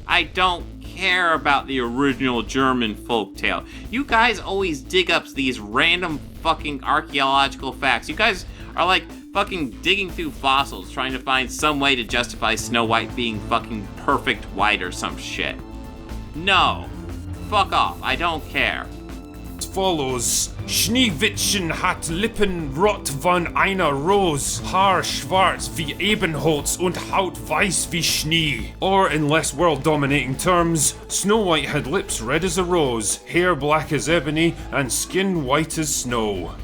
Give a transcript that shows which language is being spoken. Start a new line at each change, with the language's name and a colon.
English: I don't care about the original German folktale. You guys always dig up these random fucking archaeological facts. You guys are like fucking digging through fossils trying to find some way to justify Snow White being fucking perfect white or some shit. No. Fuck off. I don't care. follows.
German: Schneewittchen hat Lippen rot von einer Rose, Haar schwarz wie Ebenholz und Haut weiß wie Schnee.
English: Or, in less world-dominating terms, Snow White had lips red as a rose, hair black as ebony, and skin white as snow.